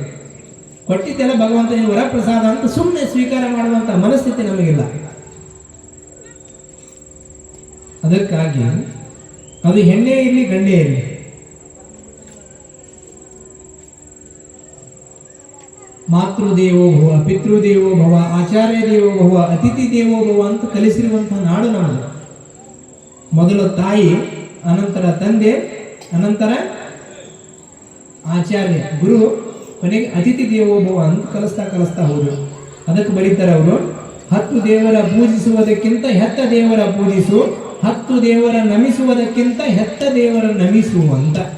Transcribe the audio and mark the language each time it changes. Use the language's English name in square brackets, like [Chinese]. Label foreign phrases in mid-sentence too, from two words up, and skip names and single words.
[Kannada] ಕೊಟ್ಟಿದ್ದೆಲ್ಲ ಭಗವಂತನ ವರಪ್ರಸಾದ ಅಂತ ಸುಮ್ಮನೆ ಸ್ವೀಕಾರ ಮಾಡುವಂತ ಮನಸ್ಥಿತಿ ನಮಗಿಲ್ಲ. ಅದಕ್ಕಾಗಿ ಅದು ಹೆಣ್ಣೇ ಇರಲಿ ಗಂಡೇ ಇರಲಿ. [Sanskrit] ಮಾತೃದೇವೋ ಭವ, ಪಿತೃದೇವೋ ಭವ, ಆಚಾರ್ಯ ದೇವೋ ಭವ, ಅತಿಥಿ ದೇವೋ ಭವ [Kannada] ಅಂತ ಕಲಿಸಿರುವಂತಹ ನಾಡು ನಮ್ಮದು. ಮೊದಲು ತಾಯಿ, ಅನಂತರ ತಂದೆ, ಅನಂತರ ಆಚಾರ್ಯ ಗುರು, ಕೊನೆಗೆ [Sanskrit] ಅತಿಥಿ ದೇವೋ ಭವ [Kannada] ಅಂತ ಕಲಿಸ್ತಾ ಹೋದ್ರು. ಅದಕ್ಕೆ ಬರೀತಾರೆ ಅವರು, 10 ದೇವರ ಪೂಜಿಸುವುದಕ್ಕಿಂತ ಹೆತ್ತ ದೇವರ ಪೂಜಿಸು, 10 ದೇವರ ನಮಿಸುವುದಕ್ಕಿಂತ ಹೆತ್ತ ದೇವರ ನಮಿಸು ಅಂತ.